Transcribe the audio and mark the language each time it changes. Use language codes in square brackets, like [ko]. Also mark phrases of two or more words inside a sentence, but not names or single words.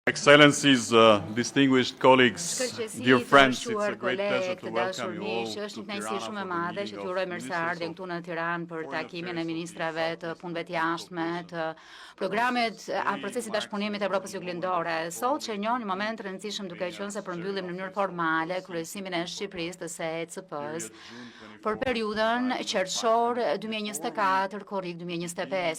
[en] Excellencies, distinguished colleagues, dear friends, it's a great pleasure to welcome you all [sq] Është [en] to [sq] një kënaqësi shumë e Tirana madhe [en] for [sq] që [en] the [sq] t'ju uroj [en] meeting [sq] mirëseardhjen [en] of [sq] këtu në Tiranë për [en] Foreign [sq] takimin e [en] Affairs [sq] ministrave të punëve të jashtme të programit a procesit bashkëpunimit të Evropës Juglindore. Sot shënjon një moment të rëndësishëm duke qenë se përmbyllim në mënyrë formale kryesimin e Shqipërisë të SECP-s për periudhën qershor 2024 korrik 2025.